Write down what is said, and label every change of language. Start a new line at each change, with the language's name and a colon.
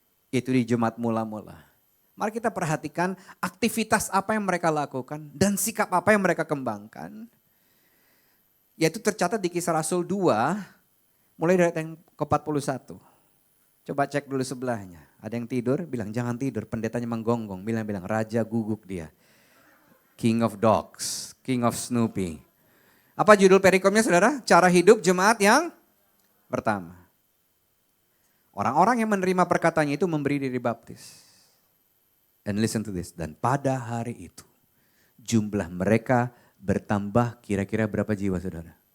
Indonesian: Yaitu di Jemaat Mula-Mula. Mari kita perhatikan aktivitas apa yang mereka lakukan dan sikap apa yang mereka kembangkan. Yaitu tercatat di Kisah Rasul 2, mulai dari ayat yang ke-41. Coba cek dulu sebelahnya. Ada yang tidur, bilang jangan tidur. Pendetanya menggonggong, bilang raja guguk dia.
English: King of dogs, king of Snoopy.
Indonesian: Apa judul perikomnya saudara? Cara hidup jemaat yang pertama. Orang-orang yang menerima perkataannya itu memberi diri baptis.
English: And listen to this.
Indonesian: Dan pada hari itu jumlah mereka bertambah kira-kira berapa jiwa saudara?